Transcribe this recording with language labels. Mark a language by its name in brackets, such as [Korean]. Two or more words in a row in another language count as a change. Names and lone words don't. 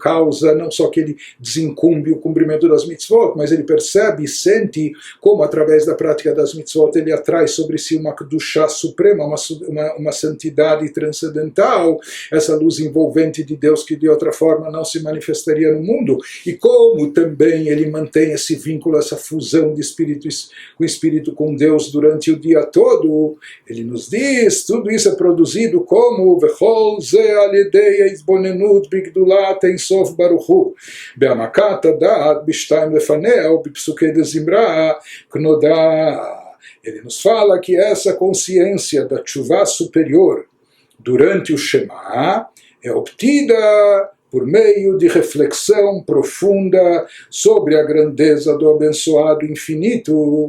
[Portuguese] causa não só que ele desencumbe o cumprimento das mitzvot, mas ele percebe e sente como através da prática das mitzvot ele atrai sobre si uma kedushá suprema, uma santidade transcendental, essa luz envolvente de Deus que de outra forma não se manifestaria no mundo, e como também ele mantém esse vínculo, essa fusão de espírito com Deus durante o dia todo. Ele nos diz, tudo isso é produzido como [Hebrew] וכל זה על ידי ההתבוננות בגדולת אין סוף ברוך הוא בעמקות הדעת בשתים לפניה בפסוקי דזמרה כנודע. [Portuguese] Ele nos fala que essa consciência da tshuvá superior durante o Shema é obtida por meio de reflexão profunda sobre a grandeza do abençoado infinito.